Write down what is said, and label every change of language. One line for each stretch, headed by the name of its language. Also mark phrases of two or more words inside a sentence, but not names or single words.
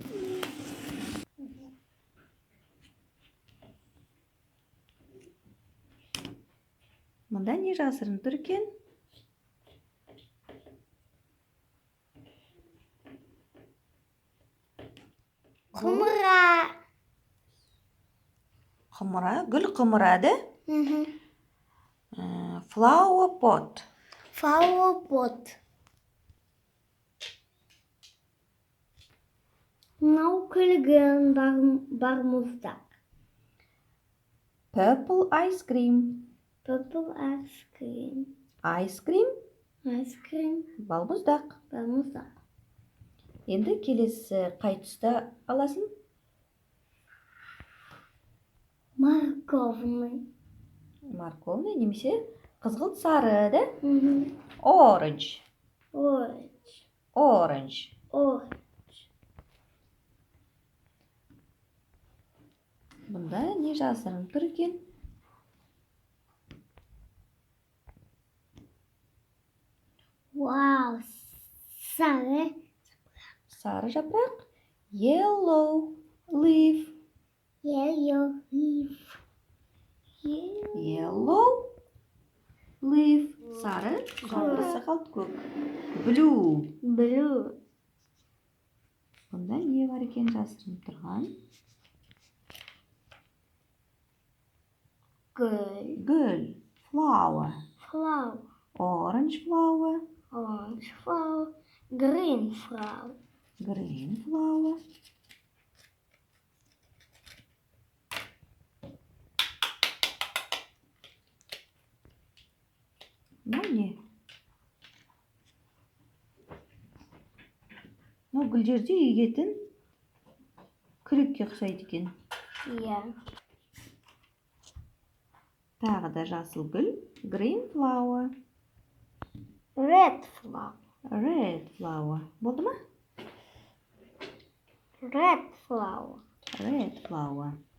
Kazakh: Мұнда не жасырынып тұр екен? Құмыра. Құмыра, гүл құмырады.
English: Flower pot. Flower pot.
Kazakh: Мынау күлгін балмұздақ.
English: Purple ice cream. Purple ice cream. Ice cream, Ice cream.
Kazakh: балмұздақ. Балмұздақ. Енді келесі қай түсті аласың? Морковный. Морковный немесе қызғылт сары, да?
English: Orange. Orange. Orange.
Kazakh: Бұнда не жасырынып тұр екен? Вау, сары. Сары жапырақ.
English: Yellow leaf. Yellow leaf. Yellow leaf.
Kazakh: Сары, жартысы көк.
English: Blue. Blue.
Kazakh: Бұнда не бар екен жасырынып тұрған? Гүл.
English: Flower. Flower. Orange flower. Orange flower. Green flower. Green flower.
Kazakh: Не? Гүлдерде егетін күрекке ұқсайды екен. Иә. Тағы да жасыл гүл.
English: Green flower. Red flower. Red flower.
Kazakh: Болды ма?
English: Red flower. Red flower.